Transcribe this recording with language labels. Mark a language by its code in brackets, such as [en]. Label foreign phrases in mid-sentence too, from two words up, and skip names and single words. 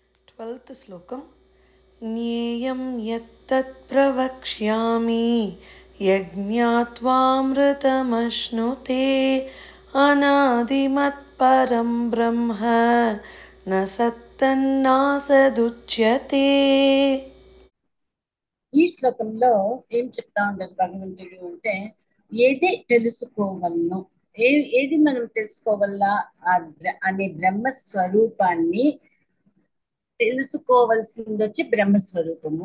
[sa] 12th श्लोकम् ज्ञेयं यत्तत् प्रवक्ष्यामि यज्ञात्वामृतमश्नुते अनादिमत्परं ब्रह्म न सत्तन्नासदुच्यते। [te] ఈ శ్లోకంలో ఏం చెప్తా ఉండదు భగవంతుడు అంటే ఏది తెలుసుకోవలను ఏది మనం తెలుసుకోవాలా అనే బ్రహ్మ స్వరూపాన్ని తెలుసుకోవలసింది వచ్చి బ్రహ్మస్వరూపము.